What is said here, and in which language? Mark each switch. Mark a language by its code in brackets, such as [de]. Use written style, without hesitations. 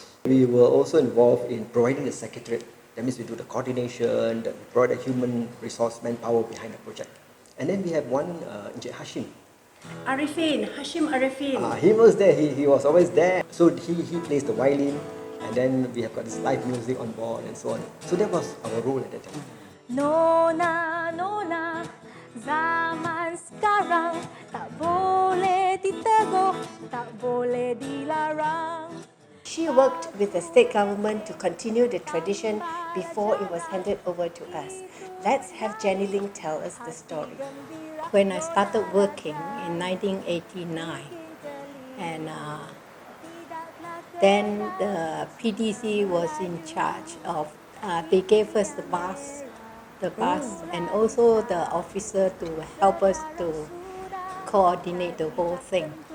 [en] We were also involved in providing the secretariat. That means we do the coordination, we provide the human resource manpower behind the project. And then we have one, Encik Hashim. Hashim Arifin. He was there, he was always there. So he plays the violin, and then we have got this live music on board and so on. So that was our role at that time. Nona, [ms] Zaman sekarang tak boleh ditegur, tak boleh dilarang. [en] She worked with the state government to continue the tradition before it was handed over to us. Let's have Jenny Ling tell us the story. When I started working in 1989, and then the PDC was in charge of, they gave us the bus, and also the officer to help us to coordinate the whole thing.